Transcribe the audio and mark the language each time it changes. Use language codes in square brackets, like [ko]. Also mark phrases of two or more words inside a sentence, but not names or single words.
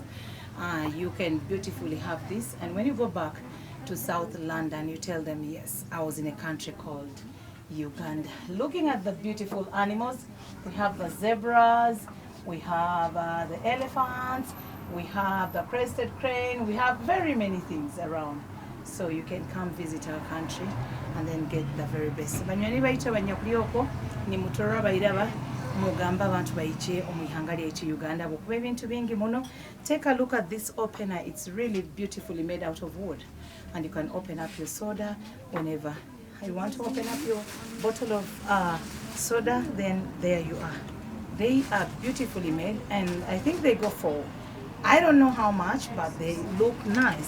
[en] You can beautifully have this, and when you go back to South London, you tell them, yes, I was in a country called Uganda. Looking at the beautiful animals, we have the zebras, we have the elephants, we have the crested crane, we have very many things around. So you can come visit our country and then get the very best. [nyo] Banyoni baito banyakulioko ni mutorora bairaba mugamba abantu baiche omuyihanga lyaitu Uganda bokuba ebintu bingi muno. [en] Take a look at this opener. It's really beautifully made out of wood, and you can open up your soda whenever you want to open up your bottle of soda. Then there you are. They are beautifully made, and I think they go for, I don't know how much, but they look nice.